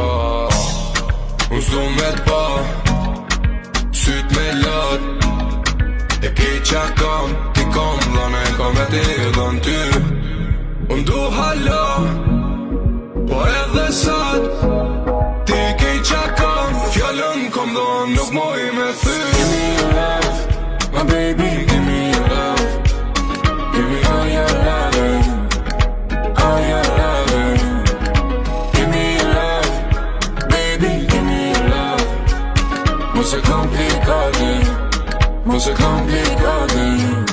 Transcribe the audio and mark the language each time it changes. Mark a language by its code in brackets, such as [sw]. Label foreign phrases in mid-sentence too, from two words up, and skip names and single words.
[sq] Unë s'du me t'pa, syt me lat, e ki qa kam, ti kam dhane, kam e ti dhën ty. Unë du hala, po edhe sat, ti ki qa kam, fjallën kom dhën, nuk moj me thy. [en] Give me your love, my baby, give me your love. Give me all your loving, all your loving. Give me your love, baby, give me your love. [sq] Mos e komplikati, mos e komplikati.